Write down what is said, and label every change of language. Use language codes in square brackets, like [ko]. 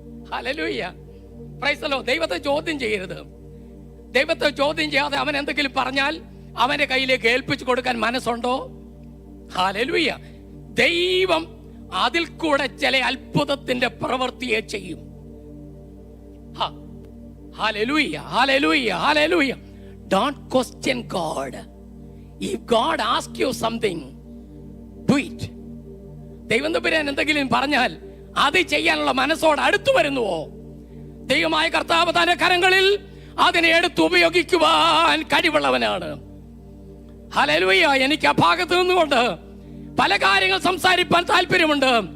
[ml] Hallelujah, praise the Lord. ദൈവത്തെ ചോദ്യം ചെയ്യരുത്. ദൈവത്തെ ചോദ്യം ചെയ്യാതെ അവൻ എന്തെങ്കിലും പറഞ്ഞാൽ അവന്റെ കയ്യിലേക്ക് ഏൽപ്പിച്ചു കൊടുക്കാൻ മനസ്സുണ്ടോ? ഹല്ലേലൂയ. ദൈവം അതിൽ കൂടെ ചില അത്ഭുതത്തിന്റെ പ്രവൃത്തിയെ ചെയ്യും. Hallelujah, hallelujah, hallelujah. [en] Don't question God. If God asks you something, do it. [ml] ദൈവം തമ്പുരാൻ എന്തെങ്കിലും പറഞ്ഞാൽ അത് ചെയ്യാനുള്ള മനസ്സോട് അടുത്തു വരുന്നുവോ? ദൈവമായ കർത്താവ് തന്റെ കരങ്ങളിൽ അതിനെ എടുത്ത് ഉപയോഗിക്കുവാൻ കഴിവുള്ളവനാണ്. ഹല്ലേലൂയ. എനിക്ക് ആ ഭാഗത്ത് നിന്നുകൊണ്ട് പല കാര്യങ്ങൾ സംസാരിക്കാൻ താല്പര്യമുണ്ട്.